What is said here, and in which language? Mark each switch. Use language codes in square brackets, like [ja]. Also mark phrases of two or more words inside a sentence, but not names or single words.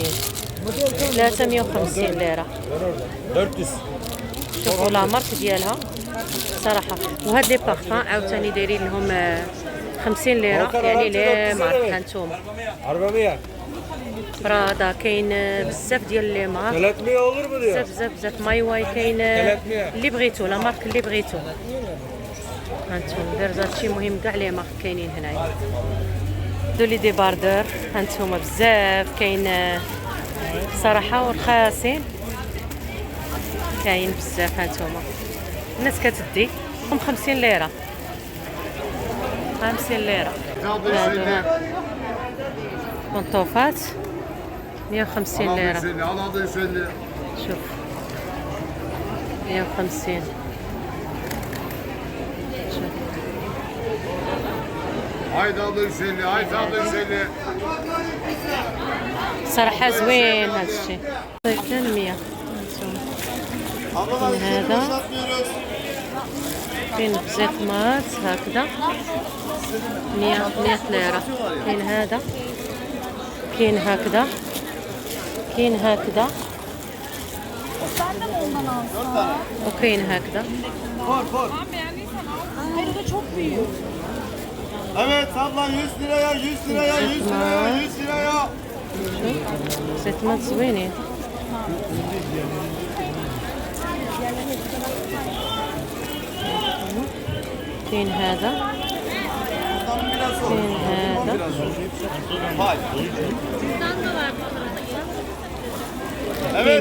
[ar] 3 150 ليره. 400. شوفوا [fr] la marque [ar] ديالها صراحه. وهاد [fr] les parfums [ar] عاوتاني دايرين لهم 50 ليره يعني [fr] les marques. [ar] هانتوما 400. برادا كاين بزاف ديال [fr] les marques. [tr] 300 olur mu diyor? [ar] بزاف ماي واي كاين اللي بغيتو [fr] la marque [ar] اللي بغيتو. هانتوما فيرزاتشي. المهم كاع [fr] les marques [ar] كاينين هنايا. دولي دي باردور هانتوما بزاف كاين صراحه ورخاصين. كاين بزاف. هانتوما الناس كتدي 50 ليره 50 ليره. هادو ها بونطوفات 150 ليره. شوف 150. شوف [tr] Haydi abla 150, haydi abla 150. [ar] صراحه زوين هذا الشيء. 800. هانتوما هذا كاين بزاف مات هكذا 100 ليره. كاين هذا كاين هكذا كاين هكذا وكاين هكذا. [tr] Evet abla 100 liraya, 100 liraya, 100 liraya, 100 liraya. [ar] زيت مات زوينين. كاين هذا كاين هذا [tr] Evet